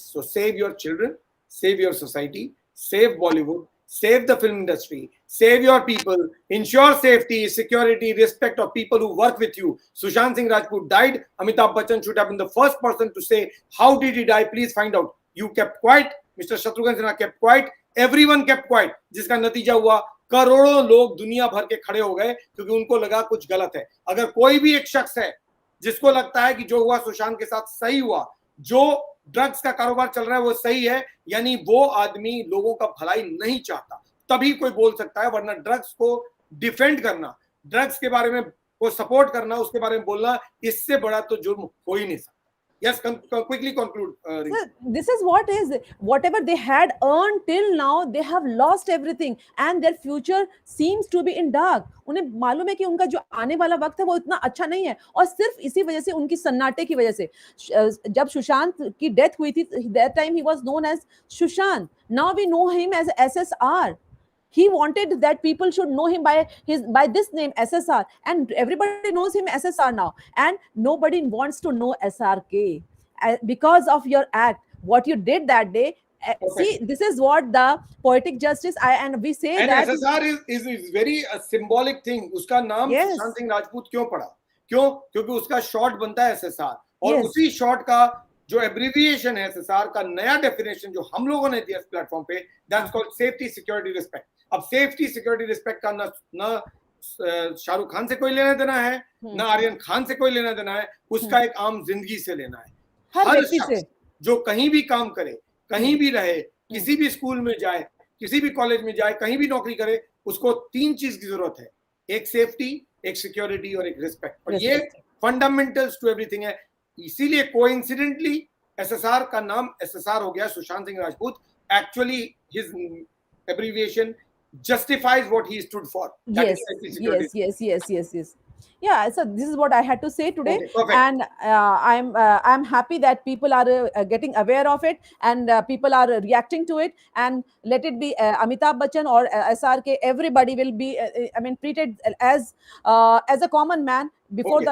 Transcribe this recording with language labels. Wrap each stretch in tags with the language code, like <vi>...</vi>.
<en>So save your children, save your society, save Bollywood, save the film industry, save your people, ensure safety, security, respect of people who work with you. Sushant Singh Rajput died. Amitabh Bachchan should have been the first person to say, how did he die? Please find out. You kept quiet. Mr. Shatrughan Sinha kept quiet. Everyone kept quiet.</en> <hi>जिसका नतीजा हुआ करोड़ों लोग दुनिया भर के खड़े हो गए क्योंकि उनको लगा कुछ गलत है। अगर कोई भी एक शख्स है जिसको लगता है कि जो हुआ सुशांत के साथ सही हुआ, जो ड्रग्स का कारोबार चल रहा है वो सही है, यानी वो आदमी लोगों का भलाई नहीं चाहता, तभी कोई बोल सकता है। वरना ड्रग्स को डिफेंड करना, ड्रग्स के बारे में को सपोर्ट करना, उसके बारे में बोलना, इससे बड़ा तो जुर्म हो ही नहीं सकता।</hi> <en>Yes, quickly conclude. Sir, this is what is whatever they had earned till now, they have lost everything and their future seems to be in dark.</en> <hi>उन्हें मालूम है कि उनका जो आने वाला वक्त है वो इतना अच्छा नहीं है, और सिर्फ इसी वजह से, उनकी सन्नाटे की वजह से। जब सुशांत की डेथ हुई थी,</hi> <en>that time he was known as Sushant. Now we know him as SSR. He wanted that people should know him by this name SSR, and everybody knows him SSR now, and nobody wants to know SRK because of your act, what you did that day. See, this is what the poetic justice and we say and that SSR is very symbolic thing.</en> <hi>उसका नाम</hi> <en>Yes.</en> <hi>Sushant Singh Rajput क्यों पड़ा? क्यों? क्योंकि उसका short बनता है SSR, और</hi> <en>Yes.</en> <hi>उसी शॉर्ट का जो एब्रिविएशन है SSR का नया डेफिनेशन जो हम लोगों ने दिया इस प्लेटफॉर्म पे,</hi> <en>That's called safety security respect.</en> <hi>अब सेफ्टी सिक्योरिटी रिस्पेक्ट का न शाहरुख खान से कोई लेना देना है, न आर्यन खान से कोई लेना देना है, उसका एक आम जिंदगी से लेना है। हर व्यक्ति शख्स से। जो कहीं भी काम करे, कहीं भी रहे, किसी भी स्कूल में जाए, किसी भी कॉलेज में जाए, कहीं भी नौकरी करे, उसको 3 चीज की जरूरत है, एक सेफ्टी, एक सिक्योरिटी और एक रिस्पेक्ट। और ये</hi> <en>fundamentals to everything</en> <hi>है। इसीलिए कोइंसिडेंटली एसएसआर का नाम एसएसआर हो गया, Sushant Singh Rajput.</hi> <en>Actually his abbreviation justifies what he stood for. That Yes, is safety, security. yes. Yeah, so this is what I had to say today. Okay, perfect. And I'm happy that people are getting aware of it, and people are reacting to it, and let it be Amitabh Bachchan or SRK, everybody will be I mean treated as a common man before</en>